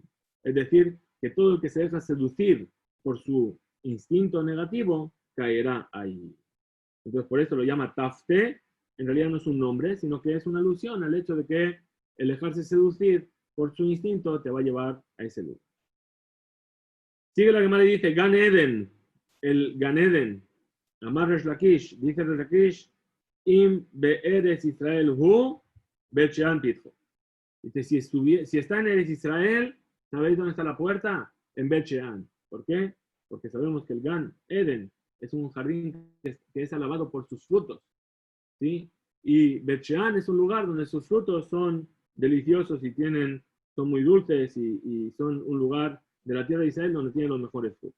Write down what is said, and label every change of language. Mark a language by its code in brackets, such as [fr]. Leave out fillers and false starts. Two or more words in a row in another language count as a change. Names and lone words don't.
[es] Es decir, que todo el que se deja seducir por su instinto negativo caerá ahí. Entonces, por eso lo llama Tafte. En realidad no es un nombre, sino que es una alusión al hecho de que el dejarse seducir por su instinto te va a llevar a ese lugar. Sigue la Gemara y dice, Gan Eden, el Gan Eden, Amar Resh Lakish, dice Resh Lakish, [he] אם בארץ ישראל הוא, בית שאן פתחו. [es] Dice, si está en Eres Israel, ¿sabéis dónde está la puerta? En Be'chean. ¿Por qué? Porque sabemos que el Gan Eden es un jardín que es alabado por sus frutos, ¿sí? Y Be'chean es un lugar donde sus frutos son deliciosos y son muy dulces y son un lugar de la tierra de Israel donde tiene los mejores frutos.